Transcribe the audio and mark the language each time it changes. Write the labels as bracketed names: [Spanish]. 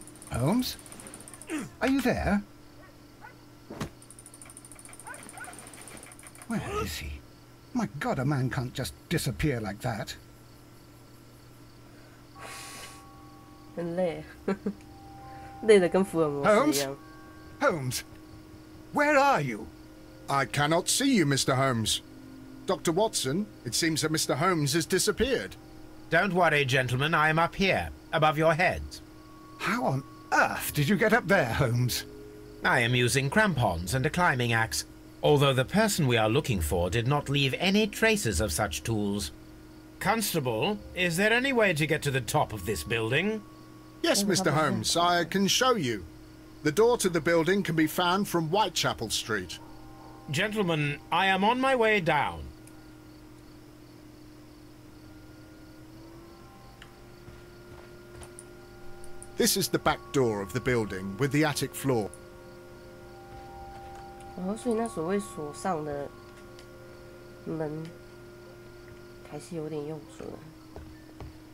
[English] Holmes? Are you there? Where is he? My God, a man can't just disappear like that. [Chinese] 很累，累得跟福尔摩斯一样。 [English] Holmes? Where are you? I cannot see you, Mr. Holmes. Dr. Watson, it seems that Mr. Holmes has disappeared. Don't worry, gentlemen, I am up here, above your heads. How on earth did you get up there, Holmes? I am using crampons and a climbing axe, although the person we are looking for did not leave any traces of such tools. Constable, is there any way to get to the top of this building? Yes, Mr. Holmes, I can show you. The door to the building can be found from Whitechapel Street. Gentlemen, I am on my way down. This is the back door of the building with the attic floor. [Chinese] 哦，所以那所谓锁上的门还是有点用处的。